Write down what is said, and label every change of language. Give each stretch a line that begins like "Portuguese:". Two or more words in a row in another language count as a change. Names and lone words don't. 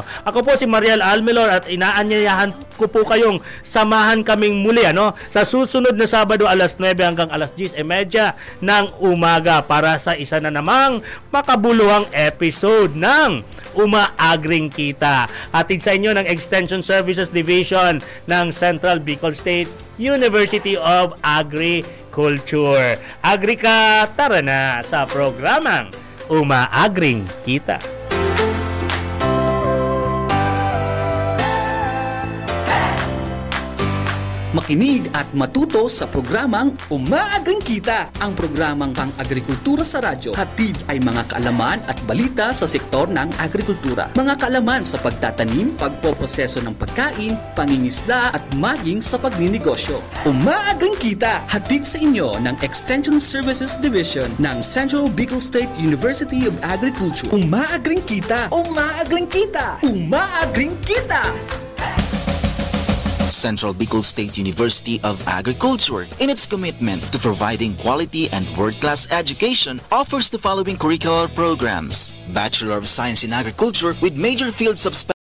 Filipino: Ako po si Mariel Almelor at inaanyayahan ko po kayong samahan kaming muli sa susunod na Sabado alas 9 hanggang alas 10:30 ng umaga para sa isa na namang makabuluhang episode ng Umaagring Kita. Hatid sa inyo ng Extension Services Division ng Central Bicol State University of Agriculture. Agri ka, tara na sa programang Umaagring Kita. Makinig at matuto sa programang Umaagang Kita, ang programang pang-agrikultura sa radyo. Hatid ay mga kaalaman at balita sa sektor ng agrikultura. Mga kaalaman sa pagtatanim, pagpoproseso ng pagkain, pangingisda at maging sa pagninegosyo. Umaagang Kita, hatid sa inyo ng Extension Services Division ng Central Bicol State University of Agriculture. Umaagang Kita! Umaagang Kita! Umaagang Kita!
English: Central Bicol State University of Agriculture, in its commitment to providing quality and world-class education, offers the following curricular programs: Bachelor of Science in Agriculture with major fields of